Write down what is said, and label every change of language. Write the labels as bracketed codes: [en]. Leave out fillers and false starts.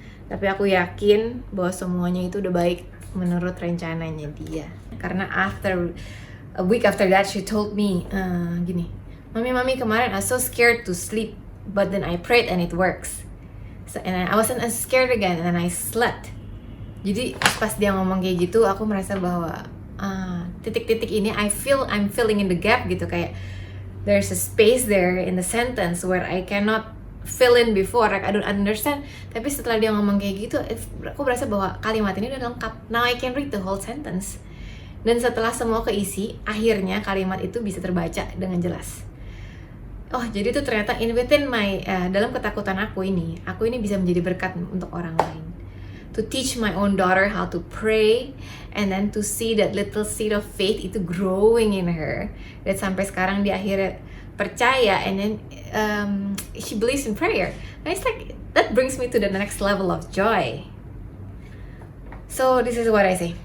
[id] Tapi aku yakin bahwa semuanya itu udah baik menurut rencananya dia. Karena [en] a week after that she told me [id] gini, Mami kemarin [en] I was so scared to sleep, but then I prayed and it works. So, and I wasn't as scared again and then I slept. [id] Jadi pas dia ngomong kayak gitu, aku merasa bahwa titik-titik ini [en] I'm filling in the gap gitu, kayak there's a space there in the sentence where I cannot fill in before, like I don't understand. [id] Tapi setelah dia ngomong kayak gitu, aku merasa bahwa kalimat ini udah lengkap. [en] Now I can read the whole sentence. [id] Dan setelah semua keisi, akhirnya kalimat itu bisa terbaca dengan jelas. Oh, jadi itu ternyata [en] within my [id] dalam ketakutan aku ini bisa menjadi berkat untuk orang lain. [en] To teach my own daughter how to pray, and then to see that little seed of faith [id] itu [en] growing in her. [id] Dan sampai sekarang dia akhirnya percaya, [en] and then she believes in prayer. And it's like that brings me to the next level of joy. So this is what I say.